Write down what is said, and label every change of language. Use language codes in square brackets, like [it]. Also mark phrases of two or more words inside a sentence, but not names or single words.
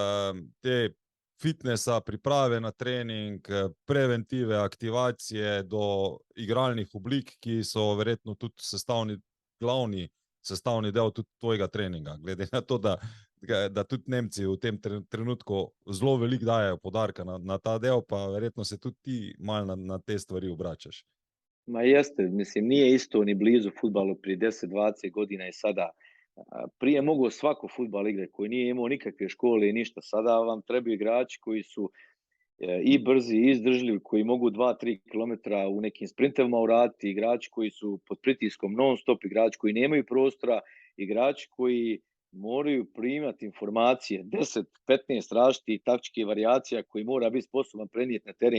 [sl] te fitnessa, priprave na trening, preventive, aktivacije do igralnih oblik, ki so verjetno tudi glavni sestavni del tudi tvojega treninga. Glede na to, da tudi Nemci v tem trenutku zelo veliko dajejo poudarka na ta del, pa verjetno se tudi ti malo na te stvari obračaš. [bs] Ma jeste, mislim, nije isto ni blizu fudbalu prije 10-20 godina i sada. Prije mogu svako fudbal igrati koji nije imao nikakve škole i ništa. Sada vam trebaju igrači koji su i brzi i izdržljivi, koji mogu 2-3 km u nekim sprintevima uraditi, igrači koji su pod pritiskom non stop, igrači koji nemaju prostora, igrači koji moraju primati informacije, 10-15 različitih taktičkih varijacija koji mora biti sposoban prenijeti na teren.